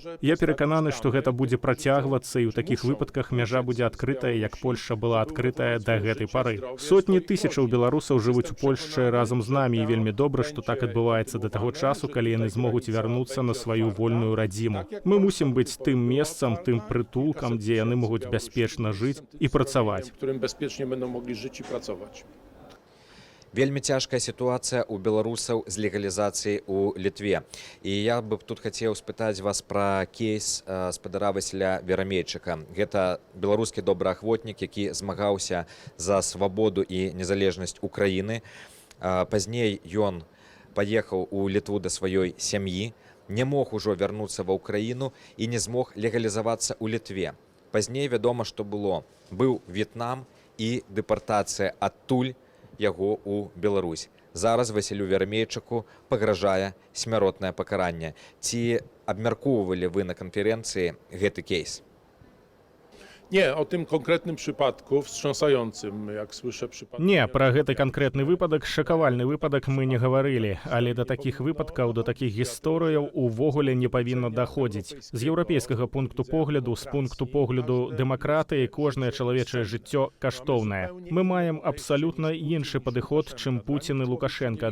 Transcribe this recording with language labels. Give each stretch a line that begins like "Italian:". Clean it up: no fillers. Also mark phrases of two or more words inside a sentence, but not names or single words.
Belarusian: Я перакананы, што гэта будзе працягвацца, і ў такіх выпадках мяжа будзе адкрытая, як Польшча была адкрытая да гэтай пары. Сотні тысячаў беларусаў жывуць у Польшчы разам з намі, і вельмі добра, што так адбываецца да таго часу, калі яны змогуць вярнуцца на сваю вольную радзіму. Мы мусім быць тым месцам, тым прытулкам, дзе яны могуць бяспечна жыць і працаваць.
Polish: Którym bezpiecznie będą mogli żyć i pracować.
Belarusian: Вельмі цяжкая сітуацыя ў беларусаў з легалізацыяй у Літве. І я бы тут хацеў спытаць вас пра кейс спадара Васіля Верамейчыка. Гэта беларускі добраахвотнік, які змагаўся за свабоду і незалежнасць Украіны. Пазней ён паехаў у Літву да сваёй сям'і, не мог ужо вярнуцца ва Ўкраіну і не змог легалізавацца ў Літве. Пазней вядома, што было. Быў В'етнам і дэпартацыя адтуль яго ў Беларусь. Зараз Васілю Верамейчыку пагражае смяротнае пакаранне. Ці абмяркоўвалі вы на канферэнцыі гэты кейс?
Polish: Nie, o tym konkretnym przypadku, wstrząsającym, jak słyszę, przypadku.
Belarusian: Не, пра гэты канкрэтны выпадак, шакавальны выпадак мы не гаварылі, але да такіх выпадкаў, да такіх гісторыяў увогуле не павінна даходзіць. З еўрапейскага пункту погляду, з пункту погляду дэмакратыі, кожнае чалавечае жыццё каштоўнае. Мы маем абсалютна іншы падыход, чым Пуцін і Лукашенка.